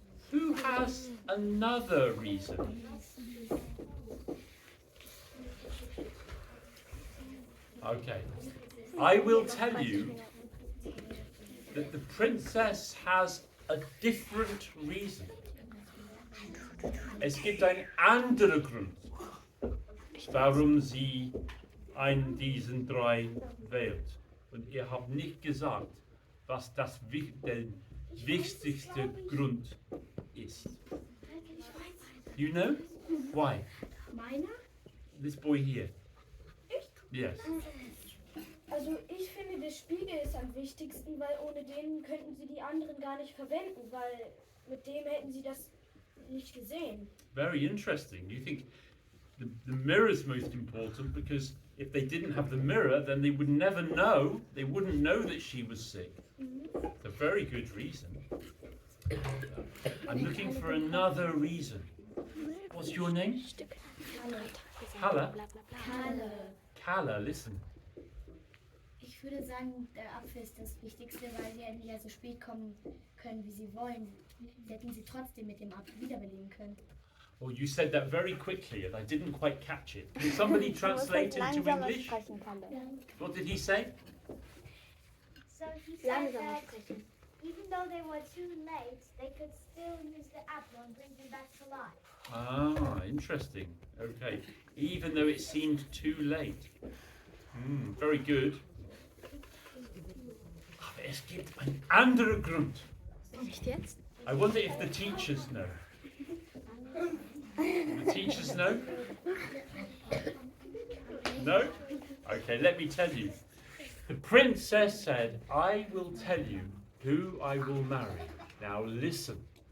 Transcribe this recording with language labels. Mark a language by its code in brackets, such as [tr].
[en] Who has another reason? Okay. I will tell you that the princess has a different reason. [de] Es gibt einen anderen Grund, warum sie einen diesen drei wählt. Und ihr habt nicht gesagt, was der wichtigste Grund ist. [en] You know? Why? [de] Meiner? [en] This boy here. [de] Ich? [en] Yes. [de] Also ich finde, der Spiegel ist am wichtigsten, weil ohne den könnten sie die anderen gar nicht verwenden, weil mit dem hätten sie das nicht gesehen. [en] Very interesting. You think the mirror is most important because if they didn't have the mirror, then they would never know. They wouldn't know that she was sick. It's a very good reason. I'm looking for another reason. What's your name? Halle. Halle. Kalle, listen. [de] Ich würde sagen, der Apfel ist das Wichtigste, weil sie endlich ja so spät kommen können, wie sie wollen. Sie hätten sie trotzdem mit dem Apfel wiederbeleben können. [en] Well, you said that very quickly and I didn't quite catch it. Can somebody translate into English? What did he say? So he said [de] Langsamer [en] that [de] sprechen. [en] even though they were too late, they could still use the apple and bring him back to life. Ah, interesting. Okay. Even though it seemed too late. Very good. [de] Aber es gibt einen anderen Grund. Echt jetzt? [en] I wonder if the teachers know. The teachers know? No? Okay, let me tell you. The princess said, I will tell you who I will marry. Now listen.